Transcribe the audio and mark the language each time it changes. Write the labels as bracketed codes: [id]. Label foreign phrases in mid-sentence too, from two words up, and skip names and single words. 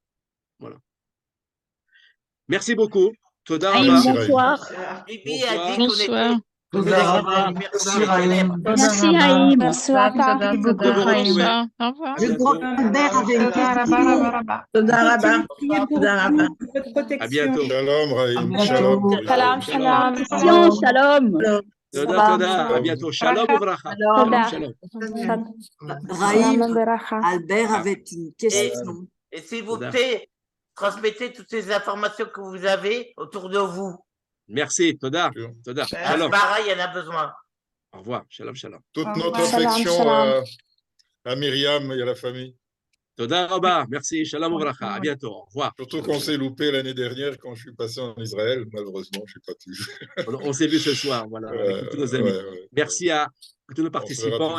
[fr] Voilà. Merci beaucoup. [he] תודה רבה. [fr] Bonsoir. Bibi a dit qu'on était. Merci Raïm. Merci Haïm. Bonsoir. Bonsoir. Au revoir. Le grand-père avait une question. [he] תודה רבה. [fr] À bientôt. [he] שלום, Raïm. שלום. שלום. Toda. [fr] À bientôt. [he] שלום וברכה. שלום. [fr] Raïm, Albert avait une question. Et s'il vous plaît, transmettez toutes ces informations que vous avez autour de vous. Merci, [he] תודה. תודה. שלום. [fr] Pareil, il y en a besoin. Au revoir. [he] שלום, שלום. [fr] Toute notre affection à Myriam et à la famille. [he] תודה רבה. [fr] Merci. [he] שלום וברכה. [fr] À bientôt. Au revoir. Surtout qu'on s'est loupé l'année dernière quand je suis passé en Israël. Malheureusement, je n'ai pas pu. On s'est vu ce soir, voilà, avec tous nos amis. Merci à tous nos participants.